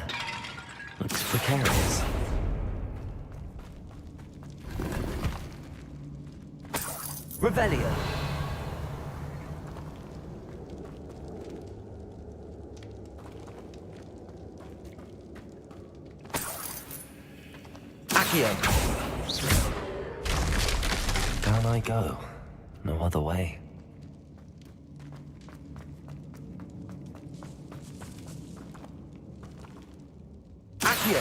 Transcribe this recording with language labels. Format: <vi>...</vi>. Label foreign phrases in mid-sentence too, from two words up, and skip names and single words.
<en>Looks precarious. Revelio. Accio. Down I go. No other way. Accio.</en>